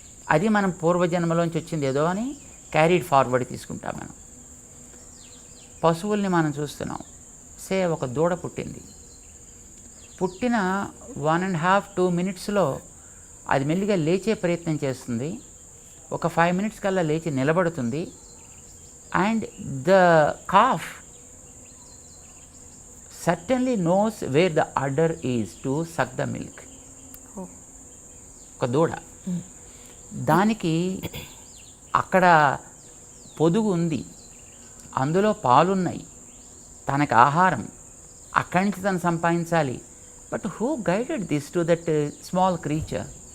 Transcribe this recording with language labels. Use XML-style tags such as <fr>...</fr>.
<te>అది మనం పూర్వజన్మలోంచి వచ్చింది ఏదో అని క్యారీడ్ ఫార్వర్డ్ తీసుకుంటాం మనం. పశువుల్ని మనం చూస్తున్నాం. సే ఒక దూడ పుట్టింది, పుట్టిన 1.5-2 మినిట్స్లో అది మెల్లిగా లేచే ప్రయత్నం చేస్తుంది. ఒక 5 మినిట్స్ కల్లా లేచి నిలబడుతుంది.</te> <en>And the calf certainly knows where the udder is to suck the milk.</en> <te>ఒక దూడ, దానికి అక్కడ పొదుగు ఉంది, అందులో పాలున్నాయి, తనకు ఆహారం అక్కడి నుంచి తను సంపాదించాలి.</te> <en>But who guided this to that small creature?</en>